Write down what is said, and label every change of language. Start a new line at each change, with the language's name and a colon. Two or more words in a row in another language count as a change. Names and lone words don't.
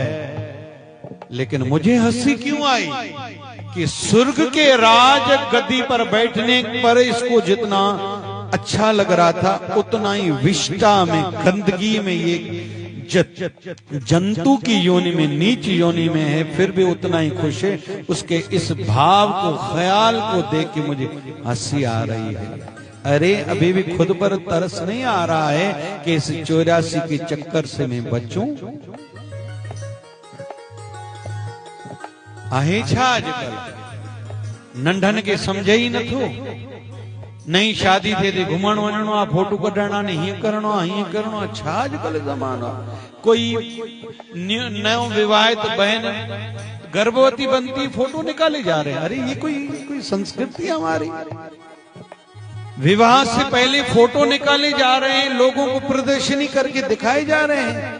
Hindi: लेकिन मुझे हंसी क्यों आई कि स्वर्ग के राज गद्दी पर बैठने पर इसको जितना अच्छा लग रहा था उतना ही विष्टा में गंदगी में ये जंतु की योनि में नीच योनि में है फिर भी उतना ही खुश है। उसके इस भाव को ख्याल को देख के मुझे हंसी आ रही है। अरे अभी भी खुद पर तरस नहीं आ रहा है कि इस 84 के चक्कर से मैं बचूं।
Sindhi: आहे छा अॼुकल्ह नंढन के समझे ही नथो। नई शादी थे थे घुमण वञणो आहे फोटो कढाइणा ने हीअं करणो आहे हीअं करणो आहे। छा अॼुकल्ह ज़मानो आहे।
Hindi: कोई नयो विवाहित बहन गर्भवती बनती फोटो निकाले जा रहे हैं। अरे ये कोई संस्कृति है हमारी। विवाह से पहले फोटो निकाले जा रहे हैं लोगों को प्रदर्शनी करके दिखाए जा रहे हैं।